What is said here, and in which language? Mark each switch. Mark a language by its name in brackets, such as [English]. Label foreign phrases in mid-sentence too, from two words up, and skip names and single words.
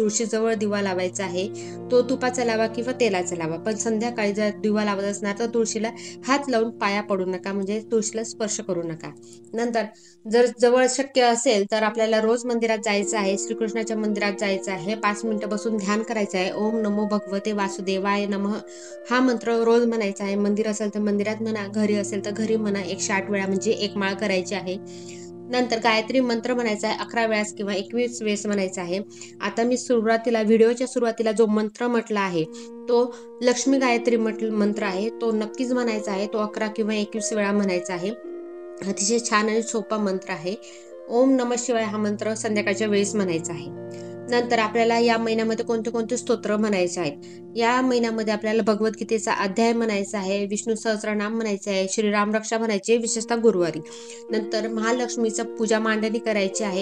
[Marathi] तुळशीजवळ दिवा लावायचा आहे. तो तुपाचा लावा किंवा तेलाचा लावा, पण संध्याकाळी जर दिवा लावत असणार तर तुळशीला हात लावून पाया पडू नका, म्हणजे तुळशीला स्पर्श करू नका. नंतर जर जवळ शक्य असेल तर आपल्याला रोज मंदिरात जायचं आहे. श्रीकृष्णाच्या मंदिरात जायचं आहे. 5 मिनिटं बसून ध्यान करायचं आहे. [Sanskrit] ओम नमो भगवते वासुदेवाय नमः [Marathi] हा मंत्र रोज म्हणायचा आहे. मंदिर असेल तर मंदिरात म्हणा, घरी असेल तर घरी म्हणा. 108 वेळा, म्हणजे 1 माळ करायची आहे. नंतर गायत्री मंत्र म्हणायचा आहे. 11 वेळास किंवा 21 वेळेस म्हणायचा आहे. आता मी व्हिडिओच्या सुरुवातीला जो मंत्र म्हटला आहे तो लक्ष्मी गायत्री मंत्र आहे, तो नक्कीच म्हणायचा आहे. तो 11 किंवा 21 वेळा म्हणायचा आहे. अतिशय छान आणि सोपा मंत्र आहे. [Sanskrit] ओम नमः शिवाय [Marathi] हा मंत्र संध्याकाळच्या वेळेस म्हणायचा आहे. नंतर आपल्याला या महिन्यामध्ये कोणते कोणते स्तोत्र म्हणायचे आहेत. या महिन्यामध्ये आपल्याला भगवद्गीतेचा अध्याय म्हणायचा आहे, विष्णू सहस्त्रनाम म्हणायचे आहे, श्रीराम रक्षा म्हणायचे, विशेषतः गुरुवारी. नंतर महालक्ष्मीचं पूजा मांडणी करायची आहे.